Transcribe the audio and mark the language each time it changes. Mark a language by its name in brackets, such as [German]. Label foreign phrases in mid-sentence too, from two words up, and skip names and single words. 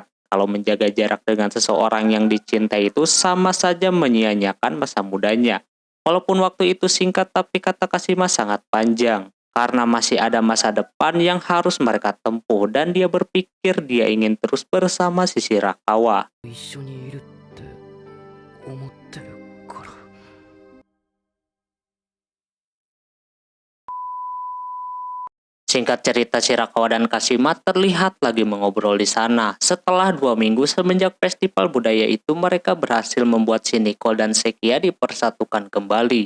[Indonesian] Kalau menjaga jarak dengan seseorang yang dicintai itu sama saja menyia-nyiakan masa mudanya. Walaupun waktu itu singkat, tapi kata Kashima sangat panjang. Karena masih ada masa depan yang harus mereka tempuh dan dia berpikir dia ingin terus bersama si Shirakawa. [Japanese] 一緒にいるって思ってるから。 [Indonesian] Singkat cerita, Shirakawa dan Kashima terlihat lagi mengobrol di sana. Setelah 2 minggu semenjak festival budaya itu, mereka berhasil membuat si Nicole dan Sekia dipersatukan kembali.